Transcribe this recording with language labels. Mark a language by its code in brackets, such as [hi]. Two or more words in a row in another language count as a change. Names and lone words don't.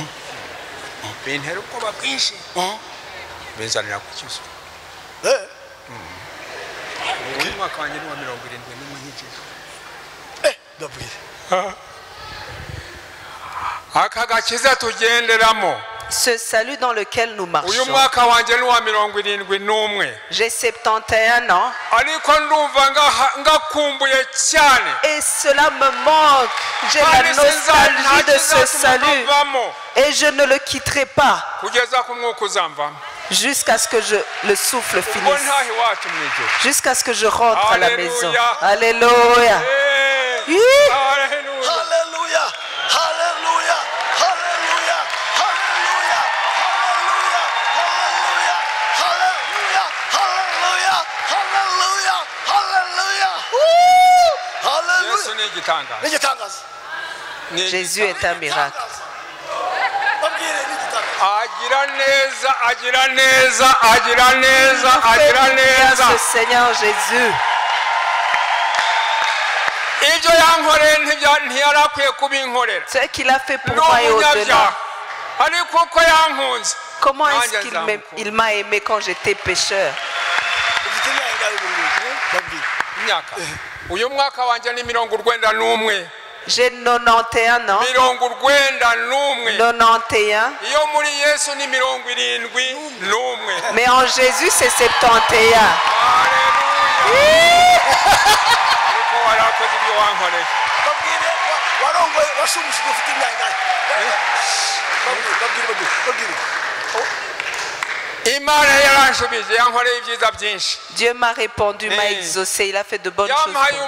[rw] Bintera ubwoba bwinshi bizanira kukiza. Uyu mwaka wanjye ni wa 70 n'umunyigije. Dabwire. Aka gakiza tugenderamo. [fr] Ce salut dans lequel nous marchons. [rw] Uyu mwaka wanjye ni wa 71. [fr] J'ai 71 ans. [rw] Ariko ndumva ngakumbuye cyane. [fr] Et cela me manque. J'ai la nostalgie de ce salut. Et je ne le quitterai pas. [rw] Kugeza ku mwuka uzamvamo. [fr] Jusqu'à ce que le souffle finisse. Jusqu'à ce que je rentre à la maison. Alléluia. Alléluia. Alléluia. Alléluia. Alléluia. Alléluia. Alléluia. Alléluia. Alléluia. Alléluia. Alléluia. [rw] Yesu ni igitangaza. [fr] Jésus est un miracle. [rw] Agira neza, agira neza, agira neza, agira neza. [fr] Ce Seigneur Jésus. [rw] Ibyo yankoreye ntiyarakwiye kubinkorera. [fr] Ce qu'il a fait pour moi et au-delà. [rw] Ariko ko yankunze. [fr] Comment est-ce qu'il m'a aimé quand j'étais pécheur? [rw] Imyaka. Uyu mwaka wanjye ni 91. [fr] J'ai 91 ans. 91. Mais en Jésus, c'est 71. Dieu m'a répondu, m'a exaucé, il a fait de bonnes choses.